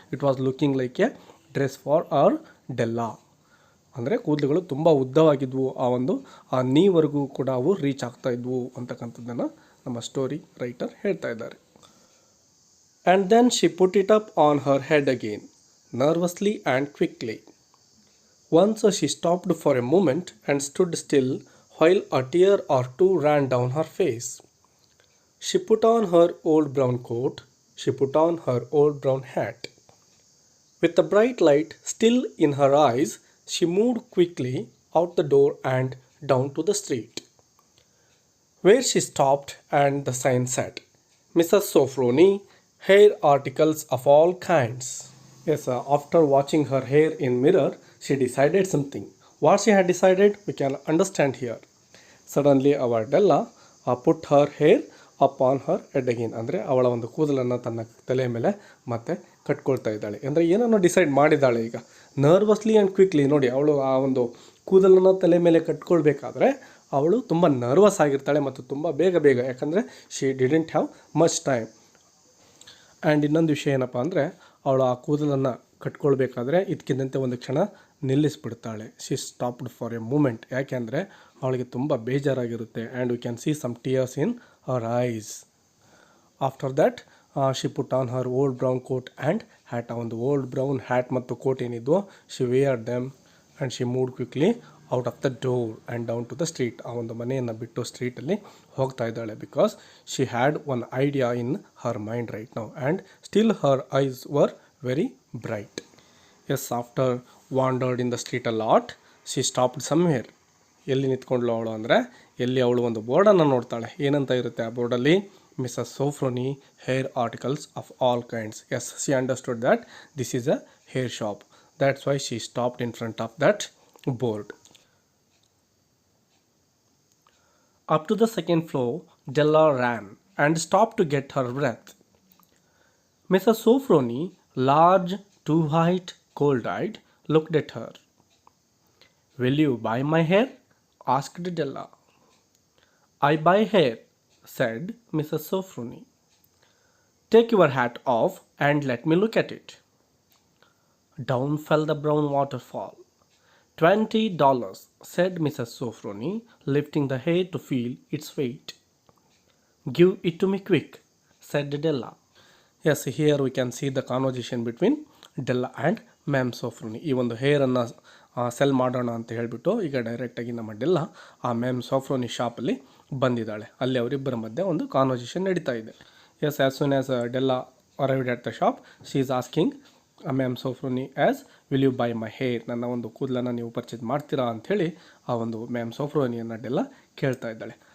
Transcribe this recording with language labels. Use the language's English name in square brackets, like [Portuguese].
[English] It was looking like a dress for our Della. [Kannada] ಅಂದರೆ ಕೂದಲುಗಳು ತುಂಬ ಉದ್ದವಾಗಿದ್ವು, ಆ ನೀವರೆಗೂ ಕೂಡ ಅವು ರೀಚ್ ಆಗ್ತಾ ಇದ್ವು ಅಂತಕ್ಕಂಥದ್ದನ್ನು ನಮ್ಮ ಸ್ಟೋರಿ ರೈಟರ್ ಹೇಳ್ತಾ ಇದ್ದಾರೆ. [English] And then she put it up on her head again nervously and quickly. Once she stopped for a moment and stood still while a tear or two ran down her face. She put on her old brown coat. She put on her old brown hat. With the bright light still in her eyes, she moved quickly out the door and down to the street, where she stopped and the sign said, Mrs. Sofroni, hair articles of all kinds. Yes, after watching her hair in mirror, she decided something. What she had decided, we can understand here. Suddenly our Della put her hair upon her head again. [Kannada] ಅಂದರೆ ಅವಳ ಒಂದು ಕೂದಲನ್ನು ತನ್ನ ತಲೆಯ ಮೇಲೆ ಮತ್ತೆ ಕಟ್ಕೊಳ್ತಾ ಇದ್ದಾಳೆ. ಅಂದರೆ ಏನನ್ನು ಡಿಸೈಡ್ ಮಾಡಿದ್ದಾಳೆ ಈಗ. [English] Nervously and quickly. [Kannada] ನೋಡಿ, ಅವಳು ಆ ಒಂದು ಕೂದಲನ್ನು ತಲೆ ಮೇಲೆ ಕಟ್ಕೊಳ್ಬೇಕಾದ್ರೆ ಅವಳು ತುಂಬ ನರ್ವಸ್ ಆಗಿರ್ತಾಳೆ ಮತ್ತು ತುಂಬ ಬೇಗ, ಯಾಕಂದರೆ [English] She didn't have much time. [Kannada] And ಇನ್ನೊಂದು ವಿಷಯ ಏನಪ್ಪ ಅಂದರೆ ಅವಳು ಆ ಕೂದಲನ್ನು ಕಟ್ಕೊಳ್ಬೇಕಾದ್ರೆ ಇದಕ್ಕಿದ್ದಂತೆ ಒಂದು ಕ್ಷಣ ನಿಲ್ಲಿಸ್ಬಿಡ್ತಾಳೆ. [English] She stopped for a moment. [Kannada] ಯಾಕೆಂದರೆ ಅವಳಿಗೆ ತುಂಬ ಬೇಜಾರಾಗಿರುತ್ತೆ. [English] And we can see some tears in our eyes. After that she put on her old brown coat and hat. [Kannada] ಆ ಒಂದು ಓಲ್ಡ್ ಬ್ರೌನ್ ಹ್ಯಾಟ್ ಮತ್ತು coat ಏನಿದ್ವೋ [English] She wear them and she moved quickly out of the door and down to the street. [Kannada] ಆ ಒಂದು ಮನೆಯನ್ನು ಬಿಟ್ಟು ಸ್ಟ್ರೀಟಲ್ಲಿ ಹೋಗ್ತಾ ಇದ್ದಾಳೆ. [English] Because she had one idea in her mind right now and still her eyes were very bright. Yes, after wandered in the street a lot, she stopped somewhere. [Kannada] ಎಲ್ಲಿ ನಿಂತ್ಕೊಂಡ್ಲು ಅವಳು ಅಂದರೆ ಎಲ್ಲಿ ಅವಳು ಒಂದು ಬೋರ್ಡನ್ನು ನೋಡ್ತಾಳೆ. ಏನಂತ ಇರುತ್ತೆ ಆ ಬೋರ್ಡಲ್ಲಿ? [English] Mrs Sofroni hair articles of all kinds. Yes, she understood that this is a hair shop. That's why she stopped in front of that board. Up to the second floor, Della ran and stopped to get her breath. Mrs. Sofroni, large, too white, cold-eyed, looked at her. Will you buy my hair? Asked Della. I buy hair, said Mrs. Sofroni. Take your hat off and let me look at it. Down fell the brown waterfall. $20, said Mrs. Sofroni, lifting the hair to feel its weight. Give it to me quick, said Della. Yes, here we can see the conversation between Della and ma'am Sofroni. [Kannada] ಈ ಒಂದು ಹೇರನ್ನು cell ಮಾಡೋಣ ಅಂತ ಹೇಳಿಬಿಟ್ಟು ಈಗ ಡೈರೆಕ್ಟಾಗಿ ನಮ್ಮ Della ಆ ma'am ಸೋಫ್ರೋನಿ ಶಾಪಲ್ಲಿ ಬಂದಿದ್ದಾಳೆ. ಅಲ್ಲಿ ಅವರಿಬ್ಬರ ಮಧ್ಯೆ ಒಂದು ಕಾನ್ವರ್ಸೇಷನ್ ನಡೀತಾ ಇದೆ. [English] yes, as soon as Della arrived at the shop, she is asking ma'am Sofroni as will you buy my hair, [Kannada] ನನ್ನ ಒಂದು ಕೂದಲನ್ನು ನೀವು ಪರ್ಚೇಸ್ ಮಾಡ್ತೀರಾ ಅಂಥೇಳಿ ಆ ಒಂದು ಮ್ಯಾಮ್ ಸೋಫ್ರೋನಿಯನ್ನು ಡೆಲ್ಲಾ ಕೇಳ್ತಾ ಇದ್ದಾಳೆ.